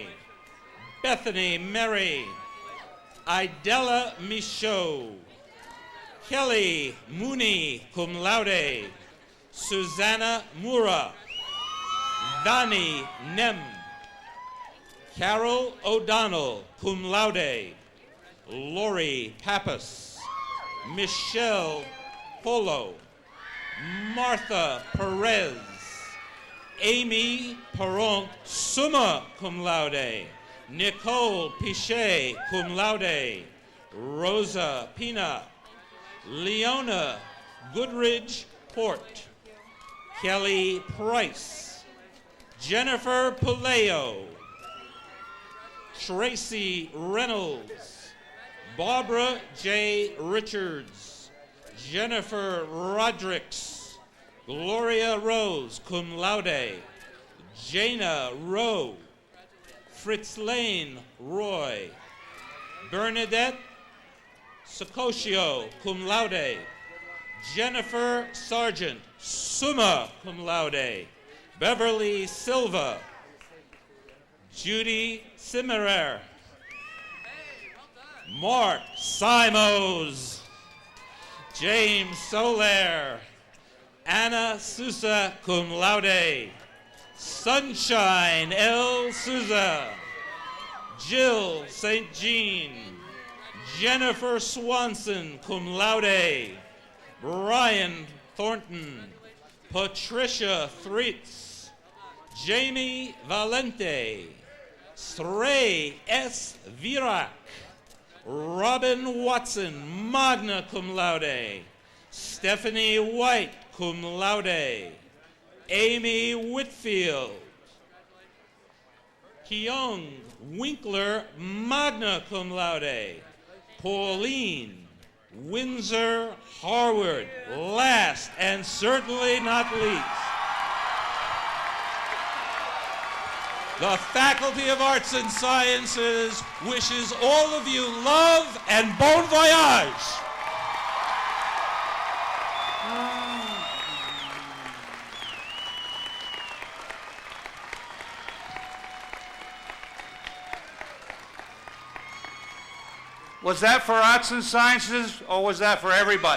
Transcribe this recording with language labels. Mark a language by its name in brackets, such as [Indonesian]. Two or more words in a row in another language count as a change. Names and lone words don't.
[English] Bethany Mary. Idella Michaud. Kelly Mooney, [Latin] cum laude. [English] Susanna Mura. Dani Nem. Carol O'Donnell, [Latin] cum laude. [English] Lori Pappas. Michelle Polo. Martha Perez. Amy Perron, [Latin] summa cum laude. [English] Nicole Pichet, [Latin] cum laude. [English] Rosa Pina. Leona Goodridge Port. Kelly Price. Jennifer Puleo. Tracy Reynolds. Barbara J. Richards. Jennifer Rodericks. Gloria Rose, [Latin] cum laude. [English] Jana Rowe. Fritz Lane Roy. Bernadette Socosio, [Latin] cum laude. [English] Jennifer Sargent, [Latin] summa cum laude. [English] Beverly Silva. Judy Simmerer. Mark Simos. James Soler. Anna Sousa, [Latin] cum laude. [English] Sunshine L. Souza. Jill St. Jean. Jennifer Swanson, [Latin] cum laude. [English] Brian Thornton. Patricia Threets. Jamie Valente. Stray S. Virak. Robin Watson, [Latin] magna cum laude. [English] Stephanie White, [Latin] cum laude. [English] Amy Whitfield. Kyung Winkler, [Latin] magna cum laude. [English] Pauline Windsor Harward, last and certainly not least. The Faculty of Arts and Sciences wishes all of you love and [French] bon voyage. [English] Was that for Arts and Sciences, or was that for everybody?